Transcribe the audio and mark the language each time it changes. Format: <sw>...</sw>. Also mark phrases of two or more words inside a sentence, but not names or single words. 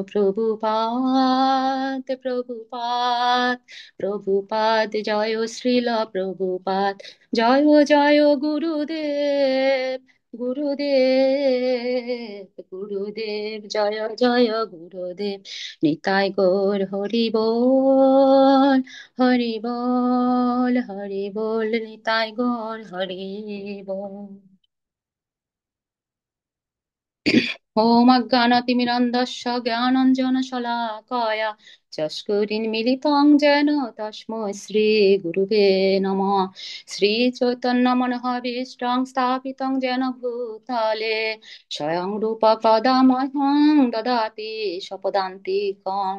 <bn>প্রভুপাদ জয় শ্রীল প্রভুপাদ, জয় জয় গুরুদেব গুরুদেব জয় জয় গুরুদেব, নিতাই গৌর হরি বল হরি বল, নিতাই গৌর হরি বল।</bn> <sa>ॐ अज्ञानतिमिरन्धस्य ज्ञानाञ्जनशलाकया चक्षुरुन्मीलितं येन तस्मै श्रीगुरुवे नमः। श्रीचैतन्यमनोभीष्टं स्थापितं येन भूतले स्वयं रूप कदा मह्यं ददाति स्वपदान्तिकम्।</sa>